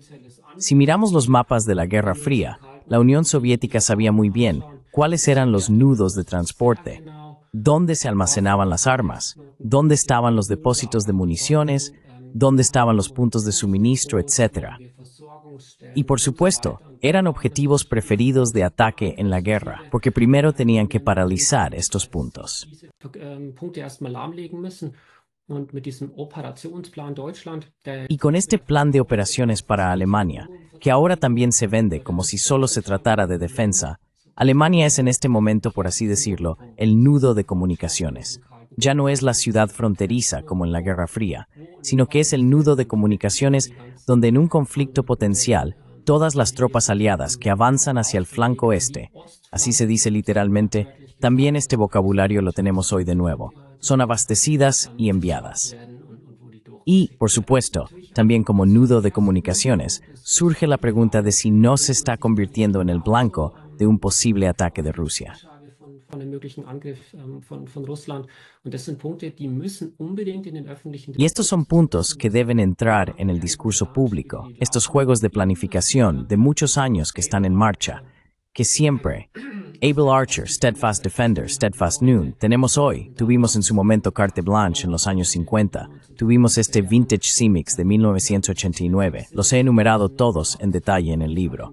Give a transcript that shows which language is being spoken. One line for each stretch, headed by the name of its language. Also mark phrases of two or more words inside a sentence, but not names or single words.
Spanish: Si miramos los mapas de la Guerra Fría, la Unión Soviética sabía muy bien cuáles eran los nudos de transporte, dónde se almacenaban las armas, dónde estaban los depósitos de municiones, dónde estaban los puntos de suministro, etc. Y por supuesto, eran objetivos preferidos de ataque en la guerra, porque primero tenían que paralizar estos puntos.
German: Punkte erstmal lahmlegen müssen. Und mit diesem Operationsplan Deutschland,
Spanish: Y con este plan de operaciones para Alemania, que ahora también se vende como si solo se tratara de defensa, Alemania es en este momento, por así decirlo, el nudo de comunicaciones. Ya no es la ciudad fronteriza como en la Guerra Fría, sino que es el nudo de comunicaciones donde en un conflicto potencial, todas las tropas aliadas que avanzan hacia el flanco este, así se dice literalmente, también este vocabulario lo tenemos hoy de nuevo, son abastecidas y enviadas. Y, por supuesto, también como nudo de comunicaciones, surge la pregunta de si no se está convirtiendo en el blanco de un posible ataque de Rusia.
German: von dem möglichen Angriff von Russland. Und das sind Punkte, die müssen unbedingt in den öffentlichen
Spanish: Y estos son puntos que deben entrar en el discurso público, estos juegos de planificación de muchos años que están en marcha, que siempre, Able Archer, Steadfast Defender, Steadfast Noon, tenemos hoy, tuvimos en su momento Carte Blanche en los años 50, tuvimos este Vintage CIMIX de 1989, los he enumerado todos en detalle en el libro.